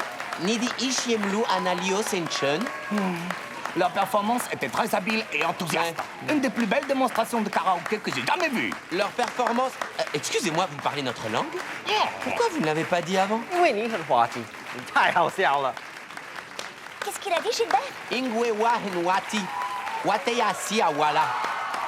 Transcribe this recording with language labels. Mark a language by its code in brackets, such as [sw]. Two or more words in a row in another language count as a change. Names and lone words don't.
[fr] Nidi Ishiemlu Analio Senchen. Leur performance était très habile et enthousiaste. Une des plus belles démonstrations de karaoké que j'ai jamais vues. Leur performance... excusez-moi, vous parlez notre langue? Pourquoi vous ne l'avez pas dit avant? [zh] 因为你很滑稽，你太好笑了。 [fr] Qu'est-ce qu'il a dit, Gilbert? Ingwe wa henwati, wateya si awala.